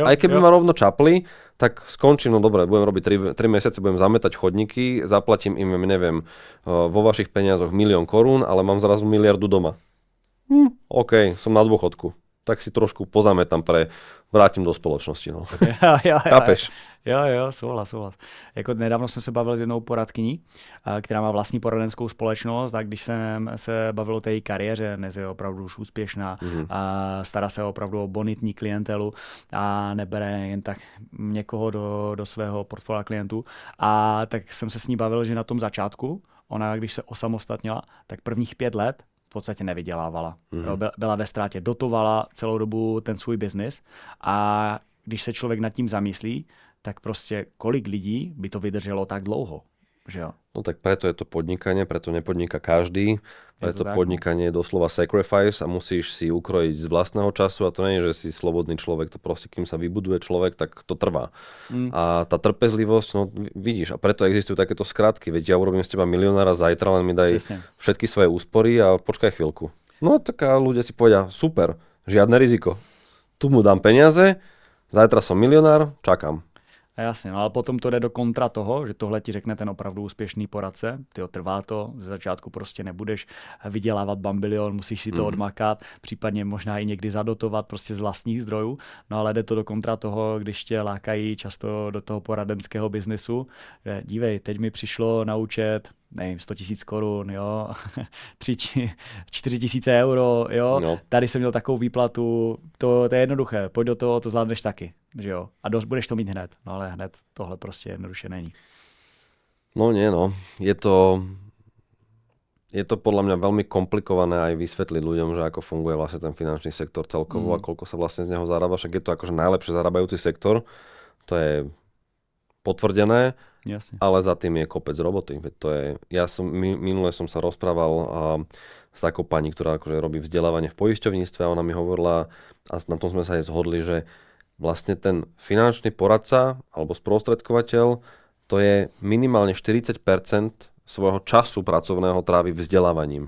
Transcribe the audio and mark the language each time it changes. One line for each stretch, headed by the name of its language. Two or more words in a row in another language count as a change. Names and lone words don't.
Slovak: aj keby ma rovno čapli, tak skončím, no dobre, budem robiť 3 mesiace, budem zametať chodníky, zaplatím im, neviem, vo vašich peniazoch 1 000 000 korún, ale mám zrazu 1 000 000 doma. OK, som na dôchodku. Tak si trošku pozametám vrátim do spoločnosti. No. Chápeš?
Czech: Jo, souhlas. Jako nedávno jsem se bavil s jednou poradkyní, která má vlastní poradenskou společnost, a když jsem se bavil o té její kariéře, dnes je opravdu už úspěšná, a stará se opravdu o bonitní klientelu a nebere jen tak někoho do svého portfolia klientů. A tak jsem se s ní bavil, že na tom začátku, ona když se osamostatnila, tak prvních 5 let v podstatě nevydělávala. Byla ve ztrátě, dotovala celou dobu ten svůj biznis a když se člověk nad tím zamyslí, tak prostě kolik lidí by to vydrželo tak dlouho, že jo?
Slovak: No tak preto je to podnikanie, preto nepodniká každý, preto podnikanie je doslova sacrifice a musíš si ukrojiť z vlastného času a to nie je, že si slobodný človek, to proste, kým sa vybuduje človek, tak to trvá. A tá trpezlivosť, no vidíš, a preto existujú takéto skratky, veď ja urobím z teba milionára zajtra, len mi daj všetky svoje úspory a počkaj chvíľku. No tak a ľudia si povedia, super, žiadne riziko. Tu mu dám peniaze, zajtra som milionár, čakám.
Czech: A jasně, no ale potom to jde do kontra toho, že tohle ti řekne ten opravdu úspěšný poradce, tyjo, trvá to, ze začátku prostě nebudeš vydělávat bambilion, musíš si to odmakat, případně možná i někdy zadotovat prostě z vlastních zdrojů, no ale jde to do kontra toho, když tě lákají často do toho poradenského biznesu, že dívej, teď mi přišlo na účet, nevím, 100 000 korun, jo, 4 000 euro, jo, no. Tady jsem měl takovou výplatu, to je jednoduché, pojď do toho, to zvládneš taky, že jo, a budeš to mít hned, no ale hned tohle prostě jednoduše není.
Slovak: No nie, no, je to podľa mňa veľmi komplikované aj vysvetliť ľuďom, že ako funguje vlastne ten finančný sektor celkovo a koľko sa vlastne z neho zarába, však je to akože najlepšie zarábajúci sektor, to je potvrdené. Jasne. Ale za tým je kopec roboty. Minule som sa rozprával s takou pani, ktorá akože robí vzdelávanie v poisťovníctve a ona mi hovorila, a na tom sme sa aj zhodli, že vlastne ten finančný poradca alebo sprostredkovateľ, to je minimálne 40% svojho času pracovného trávi vzdelávaním.